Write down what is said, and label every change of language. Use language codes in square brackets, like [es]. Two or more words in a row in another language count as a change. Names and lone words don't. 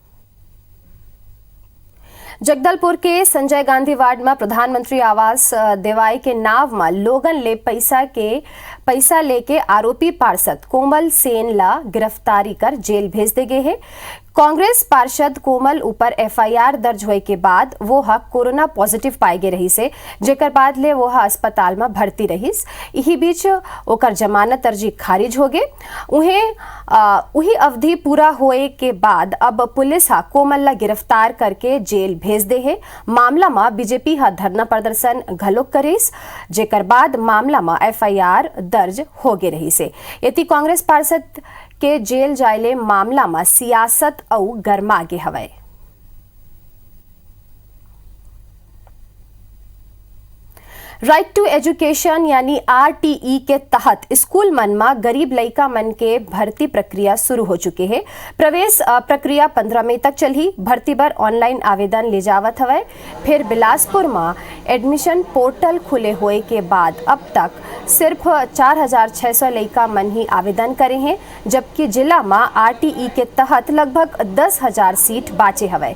[hne] जगदलपुर के संजय गांधी वार्ड में प्रधानमंत्री आवास देवाई के नाव में लोगन ले पैसा लेके आरोपी पार्षद कोमल सेन ला गिरफ्तारी कर जेल भेज दे गए हैं। कांग्रेस पार्षद कोमल ऊपर एफआईआर दर्ज होए के बाद वो कोरोना पॉजिटिव पाए गए रही से, जेकर बाद ले वो अस्पताल में भर्ती रहीस। यही बीच ओकर जमानत अर्जी खारिज हो गए। उही अवधि पूरा होए के बाद अब पुलिस कोमल ला गिरफ्तार करके जेल भेज दे है। मामला में बीजेपी धरना प्रदर्शन घलोक करीस, जेकर बाद मामला में एफआईआर दर्ज हो गए रही से। यति कांग्रेस पार्षद के जेल जायले मामला में सियासत औ गरमा गे हवय। [en] Right to Education [hne] यानी RTE के तहत स्कूल मन में गरीब लइका मन के भर्ती प्रक्रिया शुरू हो चुके हैं। प्रवेश प्रक्रिया 15 मई तक चली। भर्ती बर ऑनलाइन आवेदन ले जावत हवय। फिर बिलासपुर में एडमिशन पोर्टल खुले होए के बाद अब तक सिर्फ 4600 लइका मन ही आवेदन करे हैं, जबकि जिला में RTE के तहत लगभग 10,000 सीट बाचे हवय।